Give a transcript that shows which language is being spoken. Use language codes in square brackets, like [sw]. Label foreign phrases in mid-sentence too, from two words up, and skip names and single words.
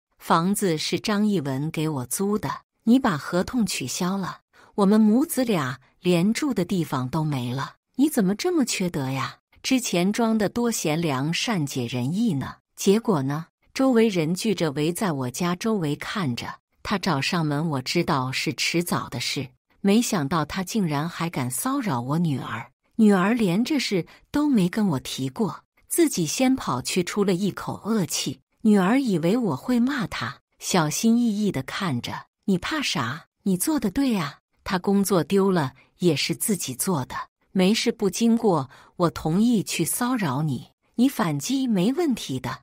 [zh] 房子是張藝文給我租的，你把合同取消了，我們母子倆連住的地方都沒了。你怎麼這麼缺德呀？之前裝的多賢良善解人意呢，結果呢？周圍人聚着圍在我家周圍看着，他找上門，我知道是遲早的事，沒想到他竟然還敢騷擾我女兒。女兒連這事都沒跟我提過，自己先跑去出了一口惡氣。女兒以為我會罵她，小心翼翼地看着。你怕啥？你做得對呀。她工作丟了也是自己做的，沒事不經過我同意去騷擾你，你反擊沒問題的。